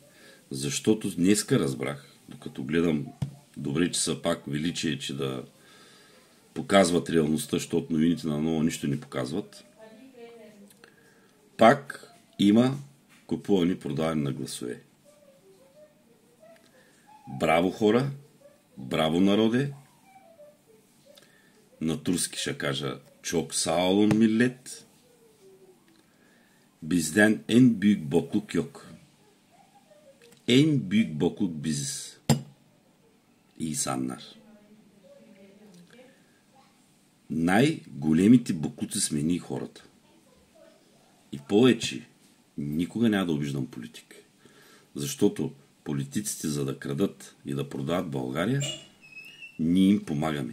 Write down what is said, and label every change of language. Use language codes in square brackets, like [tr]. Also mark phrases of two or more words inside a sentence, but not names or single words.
[bg] Защото днеска разбрах, докато гледам, добре, че са пак величие, че да показват реалността, защото новините на ново нищо не показват. Пак има купуване и продаване на гласове. Браво, хора! Браво, народе! На турски ще кажа [tr] çok sağ olun millet. Bizden en büyük bokluk yok. En büyük bokluk biziz. İnsanlar. [bg] Най-големите боклуци сме ние хората. И повече никога няма да обиждам политик. Защото политиците, за да крадат и да продават България, ние им помагаме.